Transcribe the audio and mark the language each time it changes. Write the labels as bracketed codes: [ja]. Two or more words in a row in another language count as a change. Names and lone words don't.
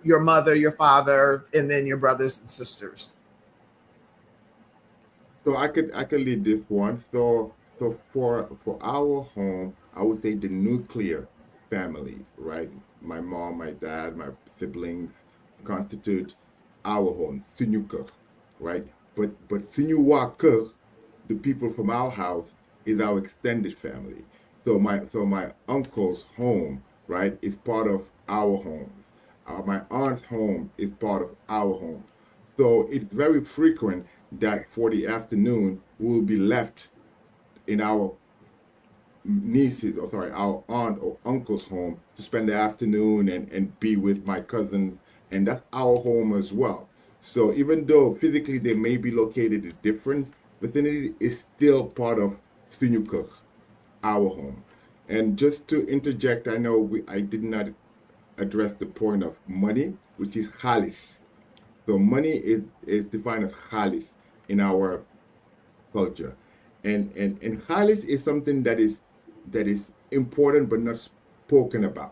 [en] Your mother, your father, and then your brothers and sisters. So I could lead this one. So for our home, I would say the nuclear family, right? My mom, my dad, my siblings constitute our home, [wo] suñu kër, [en] right? [wo] But suñu waa kër, [en] the people from our house, is our extended family. So my uncle's home, right, is part of our home. My aunt's home is part of our home. So it's very frequent that for the afternoon we'll be left in our our aunt or uncle's home to spend the afternoon and be with my cousins, and that's our home as well. So even though physically they may be located in different vicinity, is still part of [wo] suñu kër, [en] our home. And just to interject, I know I did not address the point of money, which is xaalis. So money is defined as xaalis in our culture. And xaalis is something that is important but not spoken about.